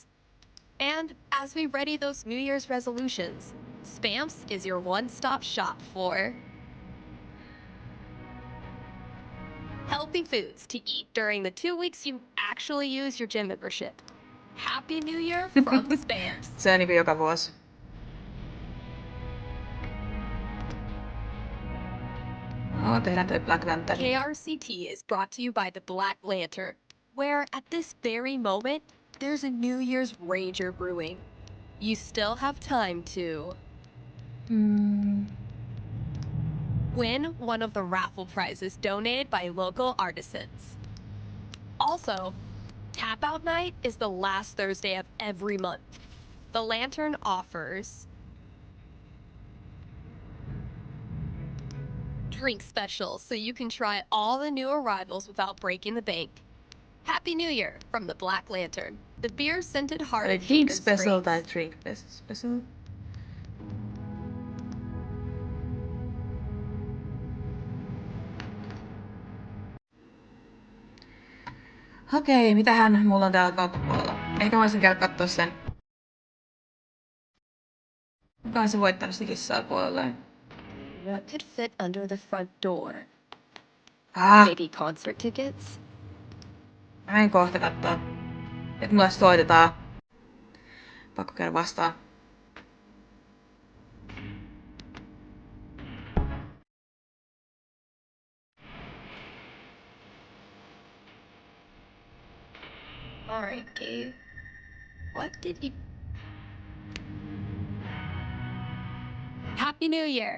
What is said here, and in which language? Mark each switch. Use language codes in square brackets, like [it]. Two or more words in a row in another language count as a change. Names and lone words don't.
[en] And as we ready those New Year's resolutions, Spam's is your one-stop shop for healthy foods to eat during the 2 weeks you actually use your gym membership. Happy New Year from Spam's. [fi] Se on niinku joka vuosi. Oh, tehdään toi Black Lantern. [en] KRCT is brought to you by the Black Lantern, where at this very moment, there's a New Year's Ranger brewing. You still have time to win one of the raffle prizes donated by local artisans. Also, Tap Out Night is the last Thursday of every month. The Lantern offers drink specials so you can try all the new arrivals without breaking the bank. Happy New Year from the Black Lantern. The beer-scented heart of Drink Haven special tai Springs. drink special. [fi] Okei, mitähän mulla on täällä kauppapuolella? Ehkä mä voisin käydä kattoo sen. Kuka on se voittanut sitä kissaa puolelleen? [en] What could fit under the front door? Maybe concert tickets? [fi] Mä menen kohta kattoo. Et mulle soitetaan. Pakko käydä vastaan. [en] All right, Gabe. What did you... Happy New Year.